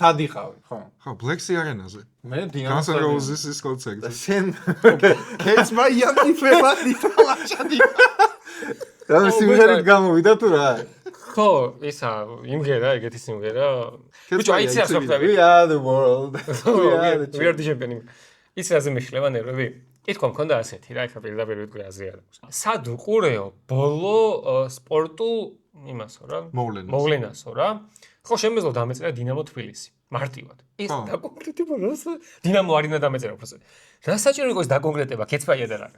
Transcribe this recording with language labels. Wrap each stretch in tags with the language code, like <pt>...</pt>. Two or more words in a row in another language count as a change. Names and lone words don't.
<ka>სად იყავი, ხო? ხო, ბლექსი არენაზე. მე დინამო Guns N' Roses-ის კონცერტზე. შენ ეს მაიამი ფერადი თალაშადი. რა სიმღერით გამოვიდა თუ რა? ხო, ისა იმღერა, ეგეთი სიმღერა. ბიჭო, აი ცი ასე ხვდები.</ka> <en>We are the world. We are the champion.</en> <ka>ის რაზე მეშლება ნერვები? კითხვა მქონდა ასეთი რა, ეხლა პირდაპირ ვიტყვი აზრი არ აქვს. სად უყურეო ბოლო სპორტულ იმასო რა? მოვლენასო რა. ხო, შემეძლო დამეწერა დინამო თბილისი. მარტივად. ის დაკონკრეტება რას? დინამო არენა დამეწერა უბრალოდ. რა საჭირო იყო ეს დაკონკრეტება, კეცბაია და რაღაც.</ka>